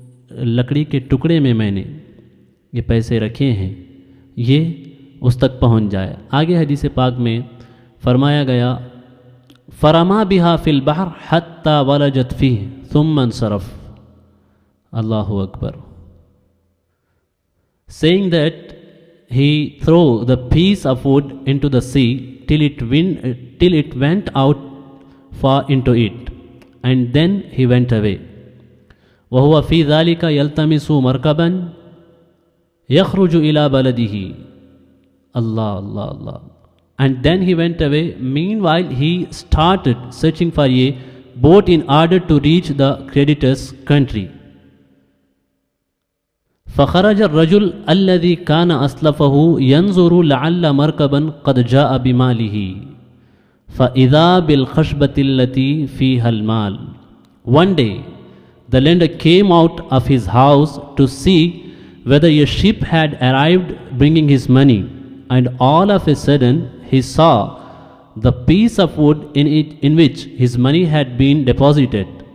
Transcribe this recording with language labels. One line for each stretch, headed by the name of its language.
Urdu: لکڑی کے ٹکڑے میں نے یہ پیسے رکھے ہیں یہ اس تک پہنچ جائے۔ آگے حدیث پاک میں فرمایا گیا
Arabic: فرما بہا فی البحر حتی ولجت فیہ ثم انصرف۔
English: اللہ اکبر۔ Saying that he threw the piece of wood into the sea till it went out far into it, and then he went away.
Arabic: وهو في ذلك يلتمس مركبا يخرج إلى بلده.
English: Allah, Allah, Allah. And then he went away. Meanwhile, he started searching for a boat in order to reach the creditor's country.
Arabic: فخرج الرجل الذي كان أسلفه ينظر لعل مركبا قد جاء بماله فإذا بالخشبة التي فيها المال.
English: One day, the lender came out of his house to see whether a ship had arrived bringing his money, and all of a sudden he saw the piece of wood in which his money had been deposited.